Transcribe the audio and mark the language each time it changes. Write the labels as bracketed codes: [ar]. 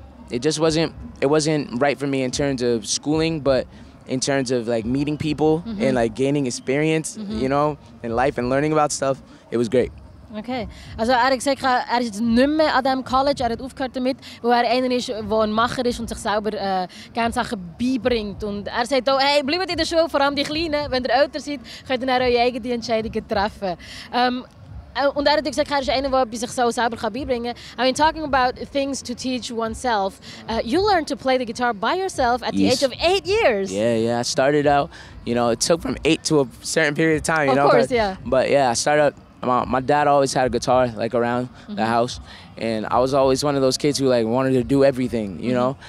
[en] It wasn't right for me in terms of schooling, but in terms of like meeting people and like gaining experience, you know, in life and learning about stuff. It was great. Okay. [de] Also hat gesagt, ist jetzt nicht mehr an diesem College, hat aufgehört damit, wo einer ist, der ein Macher ist und sich selber gerne Sachen beibringt. Und sagt auch, hey, bleibt in der Schule, vor allem die Kleinen, wenn ihr älter seid, könnt ihr dann eure eigenen Entscheidungen treffen. Und hat gesagt, ist einer, der sich so selber beibringen kann. [en] I mean, talking about things to teach oneself, you learned to play the guitar by yourself at the age of 8 years. Yeah. I started out, you know, it took from 8 to a certain period of time, you know. Of course, yeah. But yeah, I started out. My dad always had a guitar like around the house, and I was always one of those kids who like wanted to do everything, you know.